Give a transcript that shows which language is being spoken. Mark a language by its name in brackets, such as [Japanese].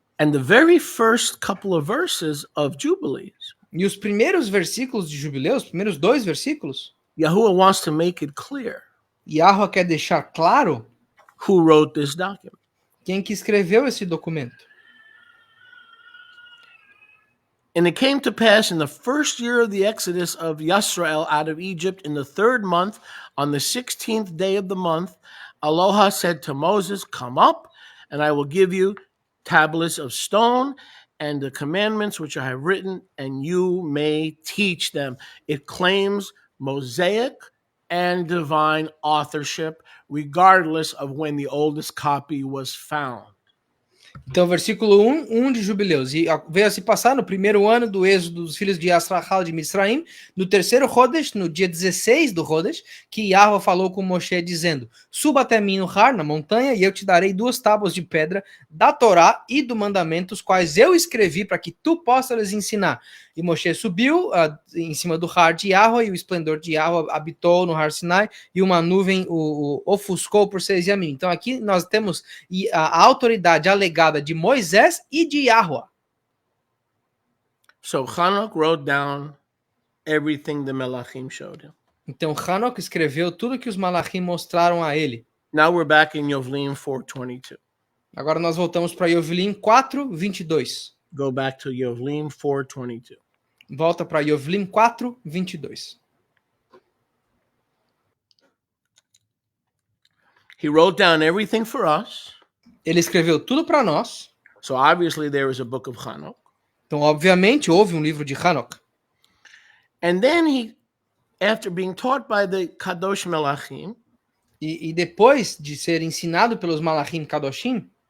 [English] And the very first couple of verses of Jubilees. [Portuguese] E os primeiros versículos de Jubileus, os primeiros 2 versículos, [English] Yahuwah wants to make it clear. [Portuguese] Yahuwah quer deixar claro [English] who wrote this document. [Portuguese] Quem que escreveu esse documento. [English] And it came to pass in the first year of the exodus of Yisrael out of Egypt, in the 3rd month, on the 16th day of the month, Aloha said to Moses, "Come up, and I will give you tablets of stone and the commandments which I have written, and you may teach them." It claims Mosaic and divine authorship, regardless of when the oldest copy was found. [Portuguese] Então, versículo 1 de Jubileus. E veio a se passar no primeiro ano do êxodo dos filhos de Yasrahal de Misraim, no terceiro Rodesh, no dia 16 do Rodesh, que Yahweh falou com Moshe, dizendo: suba até mim no Har, na montanha, e eu te darei 2 tábuas de pedra da Torá e do mandamento, os quais eu escrevi para que tu possas lhes ensinar. E Moshe subiu em cima do Har de Yahweh, e o esplendor de Yahweh habitou no Har Sinai, e uma nuvem o ofuscou por 6 dias. Então aqui nós temos a autoridade alegada de Moisés e de Yahweh. [English] So Enoch wrote down everything the Melachim showed him. [Portuguese] Então Enoch escreveu tudo que os Malachim mostraram a ele. [English] Now we're back in Yovlim 4:22. [Portuguese] Agora nós voltamos para Yovlim 4:22. [English] Go back to Yovlim 4:22. [Portuguese] Volta para Yovlim 4:22. [English] He wrote down everything for us. [Portuguese] Ele escreveu tudo para nós. [English] So obviously there is a book of Enoch. [Portuguese] Então, obviamente, houve um livro de Enoch. [English] And then he, after being taught by the Kadosh Melachim, [Portuguese] e depois de ser ensinado pelos Malachim Kadoshim,